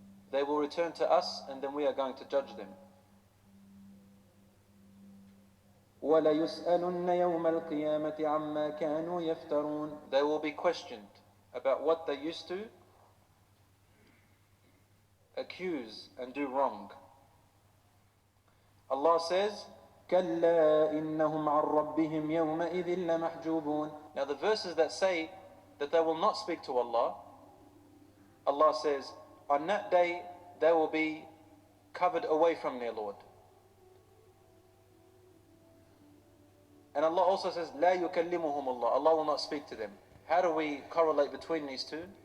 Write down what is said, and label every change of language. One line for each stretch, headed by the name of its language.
English: They will return to us and then we are going to judge them.
Arabic: وَلَيُسْأَلُنَّ يَوْمَ الْقِيَامَةِ عَمَّا كَانُوا يَفْتَرُونَ.
English: They will be questioned about what they used to accuse and do wrong. Allah says,
Arabic: كَلَّا إِنَّهُمْ عَنْ رَبِّهِمْ يَوْمَئِذٍ لَمَحْجُوبُونَ.
English: Now the verses that say that they will not speak to Allah, Allah says, on that day they will be covered away from their Lord. And Allah also says,
Arabic: لا يكلمهم الله.
English: Allah will not speak to them. How do we correlate between these two?